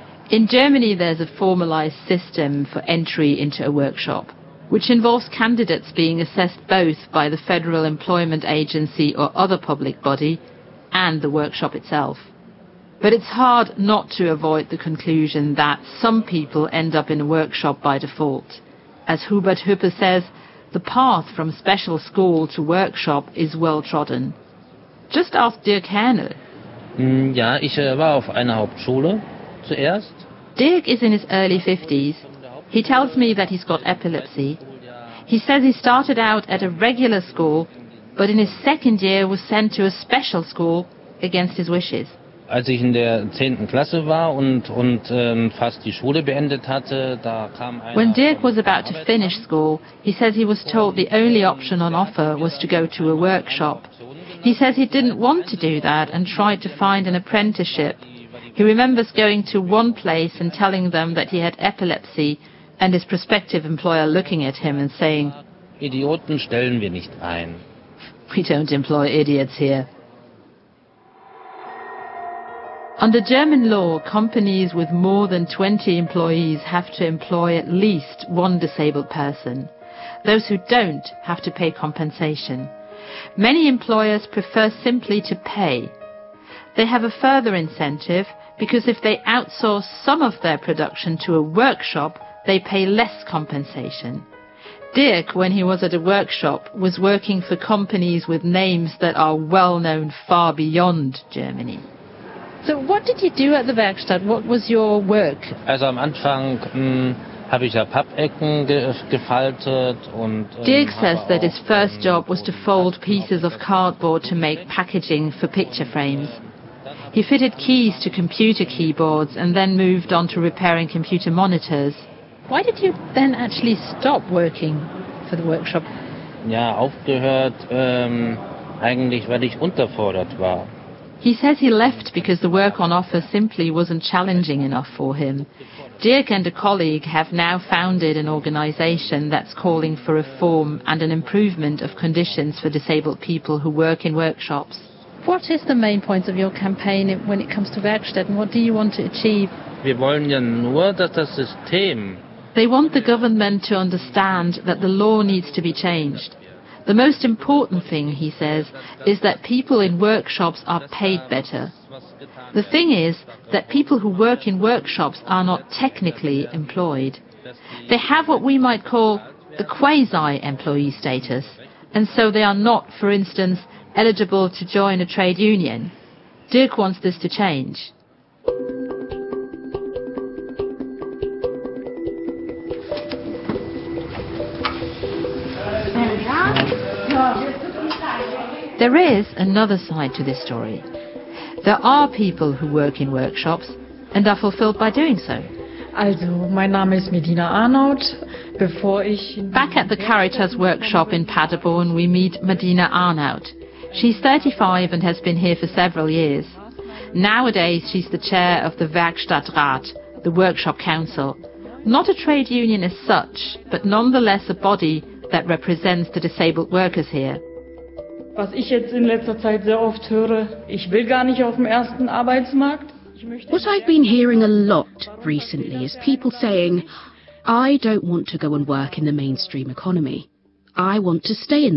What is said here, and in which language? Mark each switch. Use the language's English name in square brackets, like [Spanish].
[English] In Germany, there's a formalized system for entry into a workshop, which involves candidates being assessed both by the Federal Employment Agency or other public body and the workshop itself. But it's hard not to avoid the conclusion that some people end up in a workshop by default. As Hubert Hüppe says, the path from special school to workshop is well trodden. Just ask Dirk Hähnel. [German] Ja, ich war auf einer Hauptschule zuerst. [English] Dirk is in his early 50s. He tells me that he's got epilepsy. He says he started out at a regular school, but in his second year was sent to a special school against his wishes. [German] Als ich in der 10. Klasse war und fast die Schule beendet hatte, da kam einer. [English] When Dirk was about to finish school, he says he was told the only option on offer was to go to a workshop. He says he didn't want to do that and tried to find an apprenticeship. He remembers going to one place and telling them that he had epilepsy and his prospective employer looking at him and saying, [German] Idioten stellen wir nicht ein. [English] We don't employ idiots here. Under German law, companies with more than 20 employees have to employ at least one disabled person. Those who don't have to pay compensation. Many employers prefer simply to pay. They have a further incentive because if they outsource some of their production to a workshop, they pay less compensation. Dirk, when he was at a workshop, was working for companies with names that are well known far beyond Germany. So what did you do at the Werkstatt? What was your work? [German] Also am Anfang habe ich ja Pappecken gefaltet und [English] Dirk says that his first job was to fold pieces of cardboard to make packaging for picture frames. He fitted keys to computer keyboards and then moved on to repairing computer monitors. Why did you then actually stop working for the workshop? [German] Ja, aufgehört eigentlich, weil ich unterfordert war. [English] He says he left because the work on offer simply wasn't challenging enough for him. Dirk and a colleague have now founded an organization that's calling for reform and an improvement of conditions for disabled people who work in workshops. What is the main point of your campaign when it comes to Werkstätten? What do you want to achieve? [German] Wir wollen ja nur, dass das System. [English] They want the government to understand that the law needs to be changed. The most important thing, he says, is that people in workshops are paid better. The thing is that people who work in workshops are not technically employed. They have what we might call a quasi-employee status, and so they are not, for instance, eligible to join a trade union. Dirk wants this to change. There is another side to this story. There are people who work in workshops and are fulfilled by doing so. [German] Also, mein Name ist Medina Arnold. Bevor ich [English] back at the Caritas workshop in Paderborn, we meet Medina Arnold. She's 35 and has been here for several years. Nowadays, she's the chair of the Werkstattrat, the workshop council. Not a trade union as such, but nonetheless a body that represents the disabled workers here. [German] Was ich jetzt in letzter Zeit sehr oft höre, ich will gar nicht auf dem ersten Arbeitsmarkt. [English] What I've been hearing a lot recently is people saying, I don't want to go and work in the mainstream economy. I want to stay in the